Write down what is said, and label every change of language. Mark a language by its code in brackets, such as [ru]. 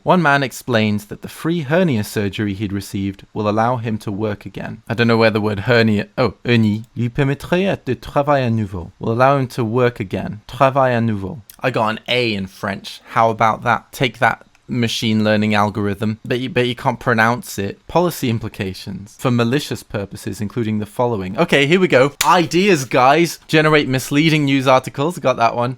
[en] One man explains that the free hernia surgery he'd received will allow him to work again. I don't know where the word hernia... Oh, hernie. [fr] Lui permettrait de travailler à nouveau. [en] Will allow him to work again. [fr] Travailler à nouveau. [en] I got an A in French. How about that? Take that, machine learning algorithm, but you can't pronounce it. Policy implications for malicious purposes, including the following. Okay, here we go. Ideas, guys. Generate misleading news articles. Got that one.